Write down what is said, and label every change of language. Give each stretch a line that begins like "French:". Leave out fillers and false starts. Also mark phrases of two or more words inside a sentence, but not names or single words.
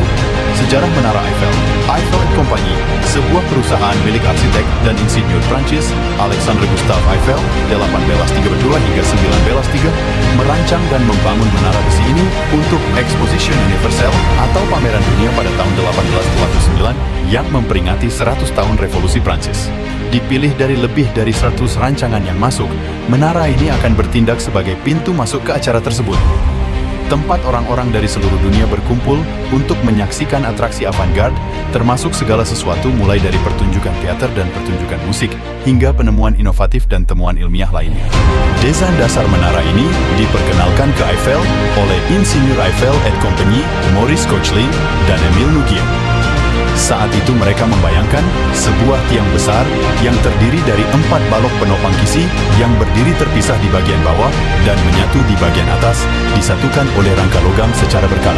Indonesian: Sejarah Menara Eiffel, Eiffel & Company, sebuah perusahaan milik arsitek dan insinyur Prancis, Alexandre Gustave Eiffel, 1832 hingga 1903, merancang dan membangun menara besi ini untuk Exposition Universelle atau pameran dunia pada tahun 1889 yang memperingati 100 tahun Revolusi Prancis. Dipilih dari lebih dari 100 rancangan yang masuk, menara ini akan bertindak sebagai pintu masuk ke acara tersebut. Tempat orang-orang dari seluruh dunia berkumpul untuk menyaksikan atraksi avant-garde, termasuk segala sesuatu mulai dari pertunjukan teater dan pertunjukan musik, hingga penemuan inovatif dan temuan ilmiah lainnya. Desain dasar menara ini diperkenalkan ke Eiffel oleh Insinyur Eiffel & Company, Maurice Koechlin, dan Émile Nouguier. Saat itu mereka membayangkan sebuah tiang besar yang terdiri dari 4 balok penopang kisi yang berdiri terpisah di bagian bawah dan menyatu di bagian atas, disatukan oleh rangka logam secara berkala.